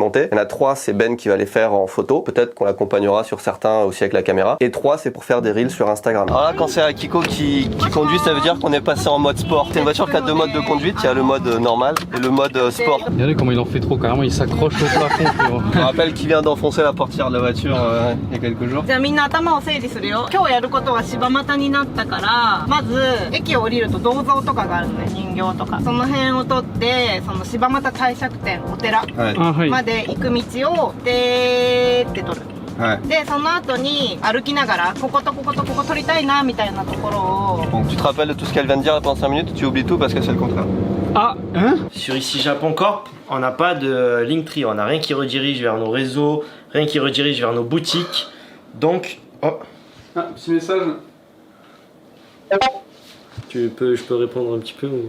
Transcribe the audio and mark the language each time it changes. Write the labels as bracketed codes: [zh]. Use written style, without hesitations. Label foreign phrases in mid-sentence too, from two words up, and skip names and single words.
[fr] Il y en a 3 c'est Ben qui va les faire en photo. Peut-être qu'on l'accompagnera sur certains aussi avec la caméra. Et 3 c'est pour faire des reels sur Instagram. Alors là quand c'est Akiko qui conduit ça veut dire qu'on est passé en mode sport. C'est une voiture qui a 2 modes de conduite. Il y a le mode normal et le mode sport. Regardez comment il en fait trop, carrément il s'accroche au plafond frérot. Je me rappelle qu'il vient d'enfoncer la portière de la voiture il y a quelques jours. [ja] じゃあみんな頭頭を整理するよ。今日やることは柴又になったから、まず駅を降りると銅像とかがあるのね、人形とか。その辺を取って、その柴又帝釈天、お寺あ、はい。まで行く道をでーって取る。 [fr] Ouais. [ja] で、その後に歩きながら、こことこことここ取りたいなみたいなところを。 [fr] Donc tu te rappelles de tout ce qu'elle vient de dire là pendant 5 minutes, tu oublies tout parce que c'est le contraire. Ah, hein? Sur Ici Japon Corp, on n'a pas de Linktree, on n'a rien qui redirige vers nos réseaux, rien qui redirige vers nos boutiques. Donc, oh, Ah, petit message. je peux répondre un petit peu ou...